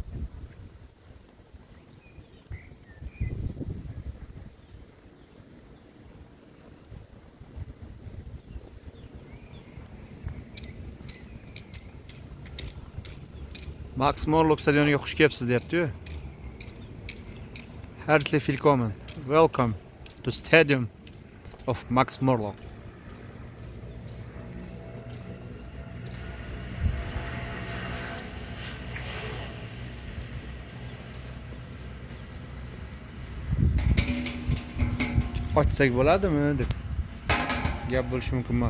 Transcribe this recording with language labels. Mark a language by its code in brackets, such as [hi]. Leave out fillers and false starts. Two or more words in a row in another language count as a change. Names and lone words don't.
[uz] Maksimorlik stadioniga xush kelibsiz deyapti-yu. [de] Herzlich willkommen. [en] Welcome to stadium of Maksimorlik. [uz] Ochsak bo'ladimi deb gap bo'lishi mumkin emas.